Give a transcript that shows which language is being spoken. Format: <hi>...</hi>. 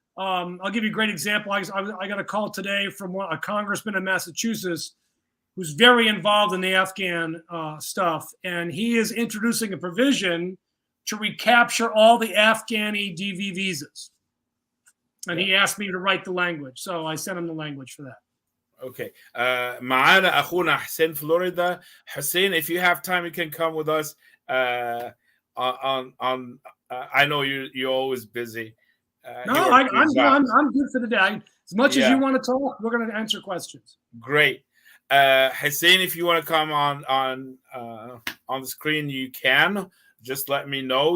<en>I'll give you a great example. I got a call today from a congressman in Massachusetts who's very involved in the Afghan stuff, and he is introducing a provision to recapture all the Afghani DV visas. And he asked me to write the language, so I sent him the language for that. Okay.</en> <ar>معانا أخونا حسين فلوريدا.</ar> <en>Hussein, if you have time, you can come with us. I know you're always busy. No, I'm good for the day. As much as you want to talk, we're going to answer questions. Great. Hussein, if you want to come on the screen, you can. Just let me know.</en>